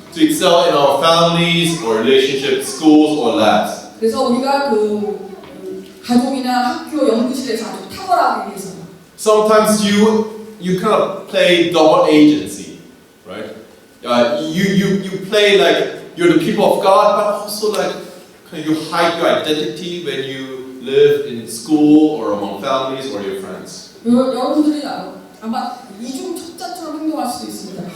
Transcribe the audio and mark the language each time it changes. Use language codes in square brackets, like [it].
[en] To excel in our families, or relationships, schools, or labs. [ko] 그래서 우리가 가족이나 학교, 연구실에서 아주 탁월하기 위해서. [en] Sometimes you kind of play double agency, right? You play like you're the people of God, but also like kind of you hide your identity when you live in school or among families or your friends. [ko] 여러분들이 아마 이중 첩자처럼 행동할 수도 있습니다.